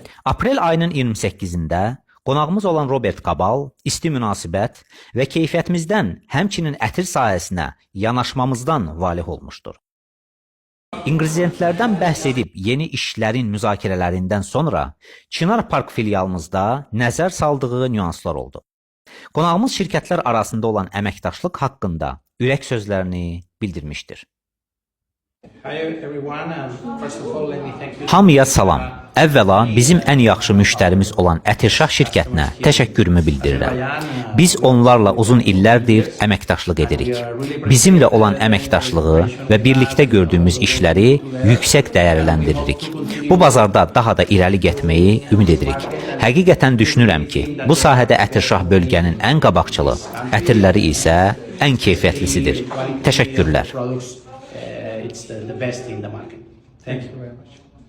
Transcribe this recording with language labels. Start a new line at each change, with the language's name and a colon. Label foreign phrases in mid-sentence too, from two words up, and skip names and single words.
Azerbaijani: Aprel ayının iyirmi səkkizində qonağımız olan Robert Cabal isti münasibət və keyfiyyətimizdən, həmçinin ətir sahəsinə yanaşmamızdan valeh olmuşdur. İnqridiyentlərdən bəhs edib yeni işlərin müzakirələrindən sonra Çınar Park filialımızda nəzər saldığı nüanslar oldu. Qonağımız şirkətlər arasında olan əməkdaşlıq haqqında ürək sözlərini bildirmişdir.
English: Hi everyone, and first of all, let me thank you.
Azerbaijani: Hamıya salam. Əvvəla bizim ən yaxşı müştərimiz olan Ətirşah şirkətinə təşəkkürümü bildirirəm. Biz onlarla uzun illərdir əməkdaşlıq edirik. Bizimlə olan əməkdaşlığı və birlikdə gördüyümüz işləri yüksək dəyərləndiririk. Bu bazarda daha da irəli getməyi ümid edirik. Həqiqətən düşünürəm ki, bu sahədə Ətirşah bölgənin ən qabaqcılı, ətirləri isə ən keyfiyyətlisidir. Təşəkkürlər.
English: It's the, the best in the market. Thank you very much.